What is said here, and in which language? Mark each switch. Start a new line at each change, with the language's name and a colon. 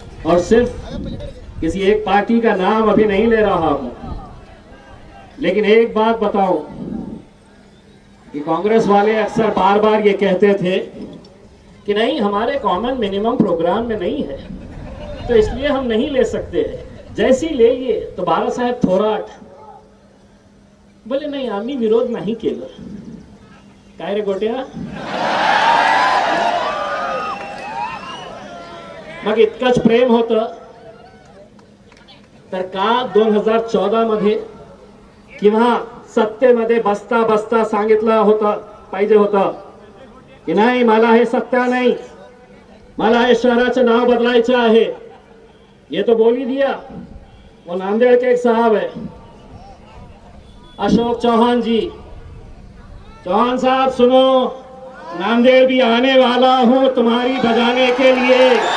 Hindi: और सिर्फ किसी एक पार्टी का नाम अभी नहीं ले रहा हूं, लेकिन एक बात बताऊं कि कांग्रेस वाले अक्सर बार बार ये कहते थे कि नहीं, हमारे कॉमन मिनिमम प्रोग्राम में नहीं है, तो इसलिए हम नहीं ले सकते हैं। जैसी ले लिए तो
Marathi: बाळा साहेब थोराट बोले नाही, आम्ही विरोध नाही केलं. काय रे गोट्या? मग इतकंच प्रेम होतं तर का 2014 मध्ये किंवा सत्तेमध्ये बसता बसता सांगितलं होतं पाहिजे होतं की नाही, मला हे सत्ता नाही, मला हे शहराचं नाव बदलायचं आहे.
Hindi: ये तो बोल ही दिया. वो नांदेड़ के एक साहब है, अशोक चौहान जी. चौहान साहब सुनो, नांदेड़ भी आने वाला हूं तुम्हारी बजाने के लिए.